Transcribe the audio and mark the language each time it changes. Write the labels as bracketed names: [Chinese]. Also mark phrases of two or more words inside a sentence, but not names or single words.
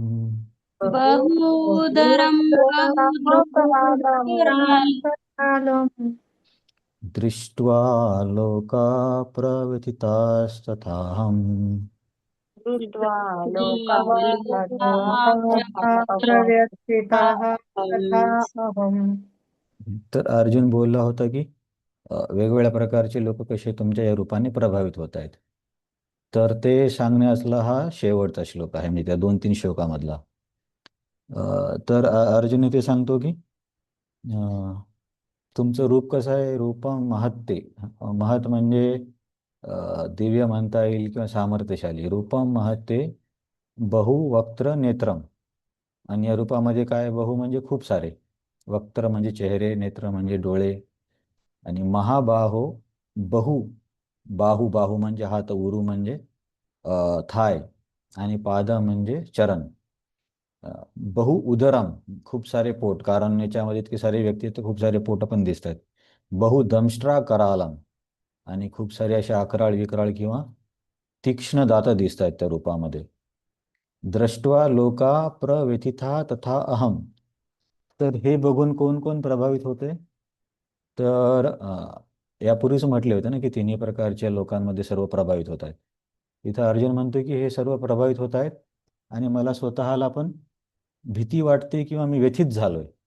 [Sanskrit] बहूदरं बहुदंष्ट्राकरालं बहुदरम् दृष्ट्वा लोका प्रव्यथितास्तथाहम् दृष्ट्वा लोकाः प्रव्यथिताः तथा प्रव्यथिताः अहम्. [Marathi] तर अर्जुन बोलला होता की वेगवेगळ्या प्रकारचे लोक कसे तुमच्या या रूपाने प्रभावित होत आहेत. तर ते सांगण्यासला हा शेवटचा श्लोक आहे, म्हणजे त्या 2-3 श्लोकामधला. तर अर्जुन इथे सांगतो की तुमचं रूप कसं आहे, [Sanskrit] रूपं महत्ते. [Marathi] महत म्हणजे दिव्य म्हणता येईल किंवा सामर्थ्यशाली. [Sanskrit] रूपं महत्ते बहुवक्त्र नेत्रम. [Marathi] आणि या रूपामध्ये काय, बहु म्हणजे खूप सारे, वक्त्र म्हणजे चेहरे, नेत्र म्हणजे डोळे, आणि महाबाहो, बहु, बाहू, बाहू म्हणजे हात, उरू म्हणजे थाय, आणि पाद म्हणजे चरण. [Sanskrit] बहु उदरम, [Marathi] खूप सारे पोट, कारण याच्यामध्ये इतके सारे व्यक्ती आहेत तर खूप सारे पोट पण दिसत आहेत. [Sanskrit] बहु दंष्ट्रा करालम, [Marathi] आणि खूप सारे अशा अकराळ विकराळ किंवा तीक्ष्ण दात दिसत आहेत त्या रूपामध्ये. [Sanskrit] दृष्ट्वा लोका प्रव्यथिता तथा अहम. [Marathi] तर हे बघून कोण कोण प्रभावित होते, तर यापूर्वीच म्हटले होते ना की तिन्ही प्रकारच्या लोकांमध्ये सर्व प्रभावित होत आहेत. इथं अर्जुन म्हणतो की हे सर्व प्रभावित होत आहेत आणि मला स्वतःला पण भीती वाटते किंवा मी व्यथित झालोय.